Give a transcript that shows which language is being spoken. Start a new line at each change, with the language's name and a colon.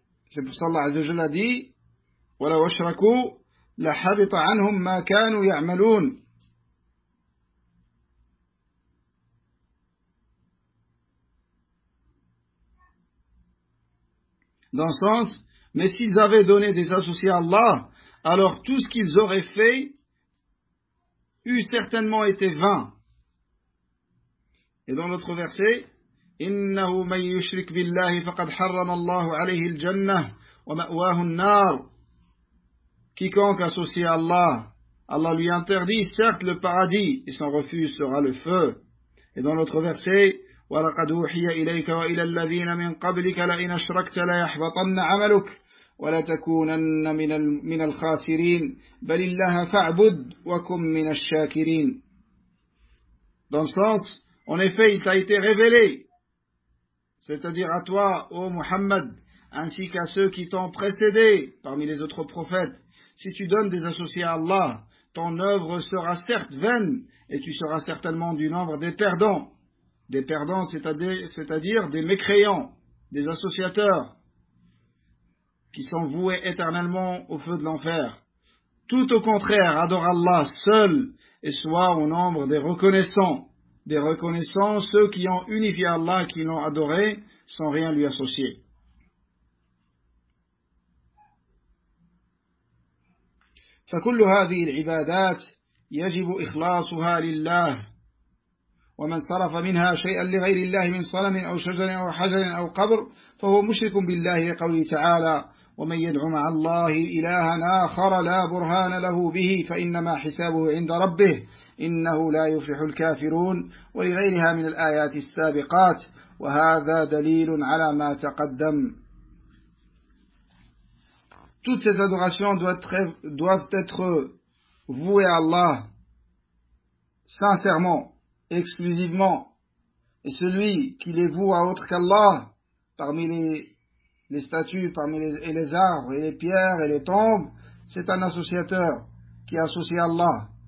French: C'est pour ça qu'Allah Azza wa Jalla a dit «
Arabic: وَلَوْ أَشْرَكُوا لَحَبِطَ عَنْهُمْ مَا كَانُوا يَعْمَلُونَ
French: » Dans le sens, mais s'ils avaient donné des associés à Allah, alors tout ce qu'ils auraient fait eût certainement été vain. Et dans l'autre verset,
Arabic: إِنَّهُ مَنْ يُشْرِكْ بِاللَّهِ فَقَدْ حَرَّمَ اللَّهُ عَلَيْهِ الْجَنَّةِ وَمَأْوَاهُ النَّارِ.
French: Quiconque associe à Allah, Allah lui interdit certes le paradis et son refuge sera le feu. Et dans l'autre verset,
Arabic: وَلَقَدْ أُوحِيَ إِلَيْكَ وَإِلَى الَّذِينَ مِنْ قَبْلِكَ لَئِنْ أَشْرَكْتَ لَيَحْبَطَنَّ عَمَلُكَ وَلَتَكُونَنَّ مِنَ الْخَاسِرِينَ بَلِ اللَّهَ فَاعْبُدْ وَكُمْ مِنَ الشَّاكِرِينَ.
French: Dans le sens, en effet, il t'a été révélé, c'est-à-dire à toi, ô Muhammad, ainsi qu'à ceux qui t'ont précédé parmi les autres prophètes, si tu donnes des associés à Allah, ton œuvre sera certes vaine, et tu seras certainement du nombre des perdants. Des perdants, c'est-à-dire des mécréants, des associateurs, qui sont voués éternellement au feu de l'enfer. Tout au contraire, adore Allah seul et sois au nombre des reconnaissants. Des reconnaissants, ceux qui ont unifié Allah, qui l'ont adoré, sans rien lui associer.
Arabic: فكل هذه العبادات يجب إخلاصها لله ومن صرف منها شيئا لغير الله من صنم أو شجر أو حجر أو قبر فهو مشرك بالله لقوله تعالى ومن يدعو مع الله إلها آخر لا برهان له به فإنما حسابه عند ربه إنه لا يفلح الكافرون ولغيرها من الآيات السابقات وهذا دليل على ما تقدم.
French: Toutes ces adorations doivent être vouées à Allah sincèrement, exclusivement. Et celui qui les voue à autre qu'Allah, parmi les statues, parmi les arbres, et les pierres, et les tombes, c'est un associateur qui associe Allah.